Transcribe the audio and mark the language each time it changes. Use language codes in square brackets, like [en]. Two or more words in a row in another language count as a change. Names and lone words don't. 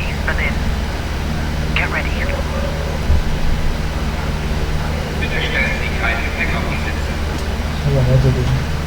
[en] Berlin. Get ready. [de] Bitte stellen Sie kein Gepäck auf die Sitze. [zh] 先摆在这里。